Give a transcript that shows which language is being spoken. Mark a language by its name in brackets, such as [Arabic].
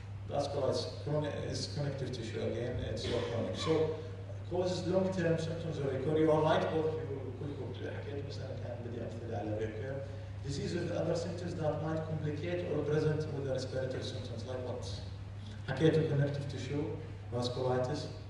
[English] Vasculitis is connective tissue again, it's so chronic. So causes long-term symptoms or recur. You are right, both of you [Arabic] كلكم حكيت بس أنا كان بدي أمثلة على [English] recur. Disease with other symptoms that might complicate or present with the respiratory symptoms like what? [Arabic] حكيتوا connective tissue, vasculitis.